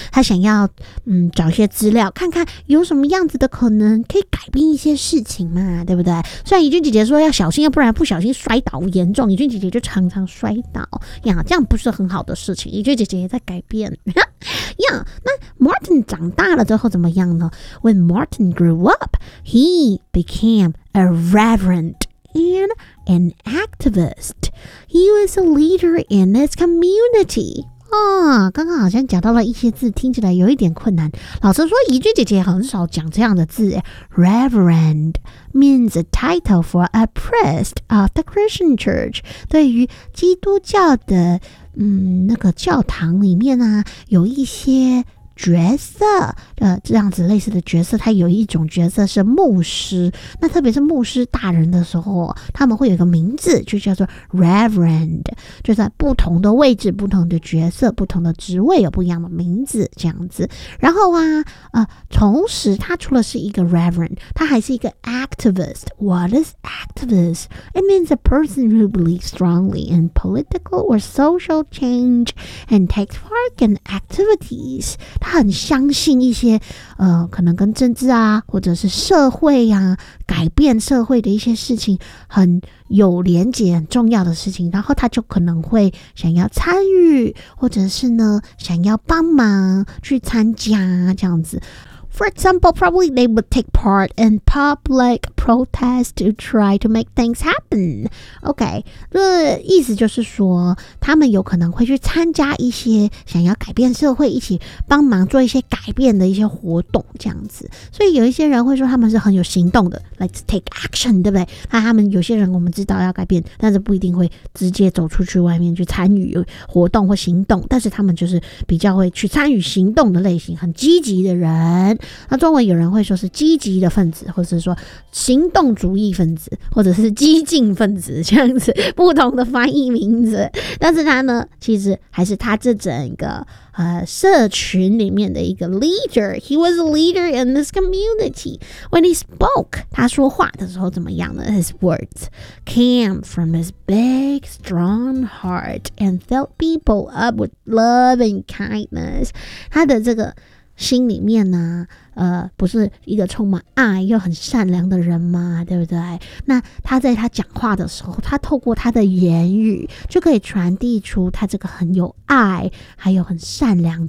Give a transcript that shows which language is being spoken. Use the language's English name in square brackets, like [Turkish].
[Chinese] 他想要找一些资料，看看有什么样子的可能可以改变一些事情嘛，对不对？虽然怡君姐姐说要小心，要不然不小心摔倒严重，怡君姐姐就常常摔倒呀，这样不是很好的事情，怡君姐姐也在改变呀。那 Martin 长大了之后怎么样呢？ [English] When Martin grew up, he became a reverend and an activist. He was a leader in his community. [Chinese] 哦，刚刚好像讲到了一些字，听起来有一点困难。老实说，怡君姐姐很少讲这样的字。 [English] Reverend means a title for a priest of the Christian church. [Chinese] 对于基督教的那个教堂里面啊，有一些角色这样子类似的角色，他有一种角色是牧师，那特别是牧师大人的时候，他们会有一个名字就叫做 Reverend， 就在不同的位置、不同的角色、不同的职位有不一样的名字这样子。然后啊同时他除了是一个 Reverend， 他还是一个 Activist。 [English] What is Activist? It means a person who believes strongly in political or social change and takes part in activities。 [Chinese] 他很相信一些可能跟政治啊或者是社会啊改变社会的一些事情很有连结，很重要的事情，然后他就可能会想要参与，或者是呢想要帮忙去参加这样子。 [English] For example, probably they would take part in public protest to try to make things happen. [Chinese] Okay, 这意思就是说，他们有可能会去参加一些想要改变社会、一起帮忙做一些改变的一些活动，这样子。所以有一些人会说他们是很有行动的 ， [English] like take action， [Chinese] 对不对？那他们有些人我们知道要改变，但是不一定会直接走出去外面去参与活动或行动，但是他们就是比较会去参与行动的类型，很积极的人。那中文有人会说是积极的分子，或者是说行动主义分子，或者是激进分子，这样子不同的翻译名字。但是他呢其实还是他这整个社群里面的一个 leader。 [English] He was a leader in this community. When he spoke, [Chinese] 他说话的时候怎么样呢？ [English] His words came from his big strong heart and filled people up with love and kindness. [Chinese] 他的这个心里面呢不是一个充满爱又很善良的人吗？对不对？那他在他讲话的时候，他透过他的言语就可以传递出他这个很有爱还有很善良的